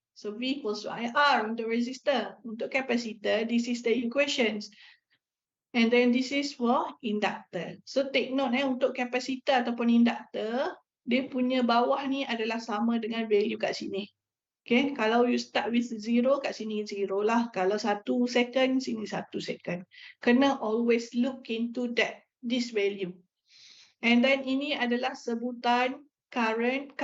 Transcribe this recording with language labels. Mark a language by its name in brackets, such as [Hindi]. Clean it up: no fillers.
[English] So V equals to IR [Malay] untuk [English] resistor. Untuk capacitor, this is the equations. And then this is for inductor. [Malay] So [English] take note [Malay] untuk capacitor ataupun inductor, dia punya bawah ni adalah sama dengan value kat sini. Okay, kalau you [English] start with 0, [Malay] kat sini 0 lah. Kalau 1 second, sini 1 second. [English] Kena always look into this value. And then [Malay] ini adalah sebutan current.